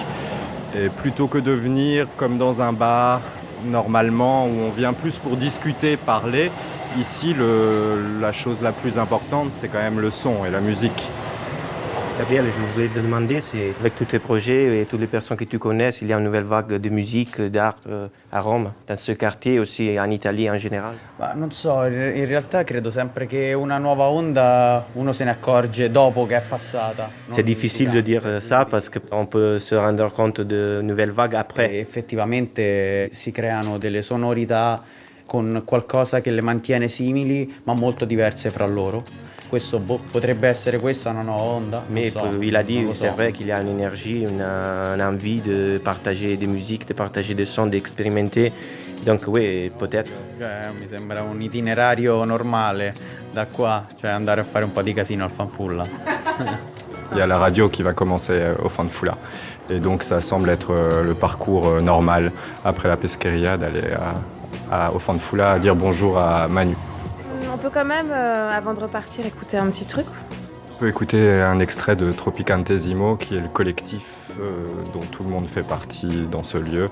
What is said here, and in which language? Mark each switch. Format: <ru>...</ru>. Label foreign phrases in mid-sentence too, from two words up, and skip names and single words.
<fr>Et plutôt que de venir comme dans un bar, normalement, où on vient plus pour discuter, parler, ici, la chose la plus importante, c'est quand même le son et la musique. Gabriel, je voulais te demander, c'est avec tous tes projets et toutes les personnes que tu connais, il y a une nouvelle vague de musique, d'art à Rome, dans ce quartier aussi, en Italie en général.</fr> <it>Ma non so, in realtà credo sempre che una nuova onda uno se ne accorge dopo che è passata.</it> <fr>C'est difficile de dire ça parce qu'on peut se rendre compte de nouvelles vagues après.</fr> <it>E effettivamente si creano delle sonorità con qualcosa che le mantiene simili ma molto diverse fra loro. Questo potrebbe essere questa una nuova onda.</it> <fr>Mais il a dit, c'est vrai qu'il y a une énergie, une envie de partager des musiques, de partager des sons, d'expérimenter. Donc oui, peut-être.</fr> <it>Cioè, mi sembra un itinerario normale da qua, cioè andare a fare un po' di casino al Fanfulla.</it> <fr>Il y a la radio qui va commencer au Fanfulla. Et donc ça semble être le parcours normal après la Pescheria d'aller au Fanfulla dire bonjour à Manu. On peut quand même, avant de repartir, écouter un petit truc. On peut écouter un extrait de Tropicantesimo, qui est le collectif dont tout le monde fait partie dans ce lieu.</fr>